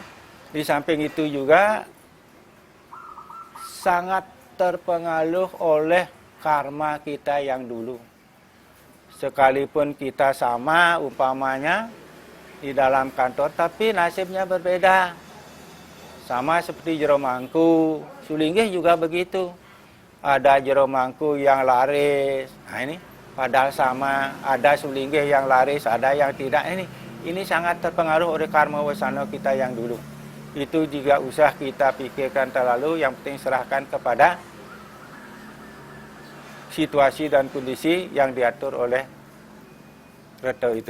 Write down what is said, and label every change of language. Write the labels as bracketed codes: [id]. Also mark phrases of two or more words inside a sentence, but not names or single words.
[id] Di samping itu juga sangat terpengaruh oleh karma kita yang dulu. Sekalipun kita sama umpamanya di dalam kantor, tapi nasibnya berbeda. Sama seperti jero mangku, sulinggih juga begitu. Ada jero mangku yang laris, nah ini padahal sama. Ada sulinggih yang laris, ada yang tidak. Ini sangat terpengaruh oleh karma wasana kita yang dulu. Itu juga usah kita pikirkan terlalu, yang penting serahkan kepada situasi dan kondisi yang diatur oleh Reto itu.